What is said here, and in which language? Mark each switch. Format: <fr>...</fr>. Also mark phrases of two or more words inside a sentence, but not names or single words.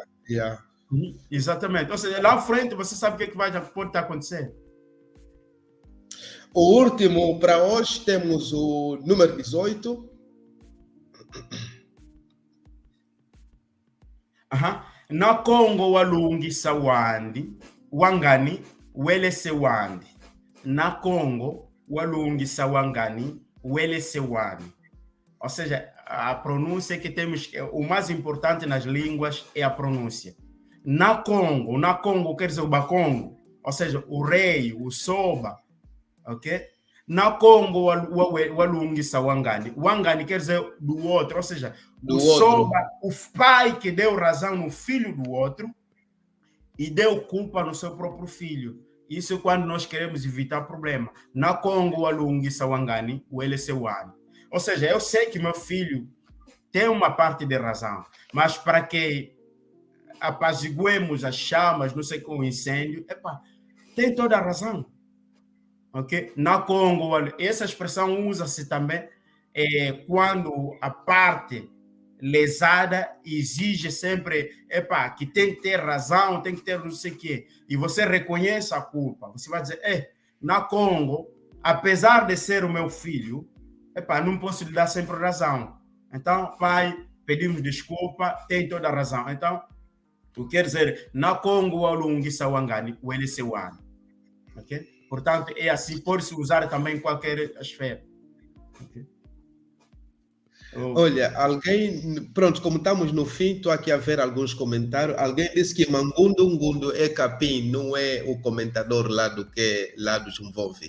<pt>Yeah. Exatamente. Ou seja, lá à frente você sabe o que pode acontecer. O último para hoje temos o número 18.</pt> <kg>Na Congo walungisa wandi, wangani, welese wandi. Na Congo walungisa wangani, welese wandi.</kg> <pt>Ou seja, a pronúncia que temos, o mais importante nas línguas é a pronúncia. Na Congo quer dizer o Bakongo, ou seja, o rei, o soba, ok?</pt> <kg>Na Congo, walungisa wangani.</kg> <pt>Wangani quer dizer do outro, ou seja, o soba, o pai que deu razão no filho do outro e deu culpa no seu próprio filho. Isso é quando nós queremos evitar problema.</pt> <kg>Na Congo, walungisa wangani, welese wani.</kg> <pt>Ou seja, eu sei que meu filho tem uma parte de razão, mas para que apaziguemos as chamas, não sei, com o incêndio, tem toda a razão. Okay? Na Congo, essa expressão usa-se também quando a parte lesada exige sempre que tem que ter razão, tem que ter não sei o quê, e você reconhece a culpa. Você vai dizer, na Congo, apesar de ser o meu filho, não posso lhe dar sempre razão. Então, pai, pedimos desculpa, tem toda a razão. Então, o que quer dizer,</pt> <kg>na Congo, walungisa wangani, welese wani.</kg> <pt>Ok? Portanto, é assim, pode-se usar também em qualquer esfera. Okay? Olha, alguém, pronto, como estamos no fim, estou aqui a ver alguns comentários. Alguém disse que Mangundu Ngundu é capim, não é o comentador lá do Zumvovi.</pt>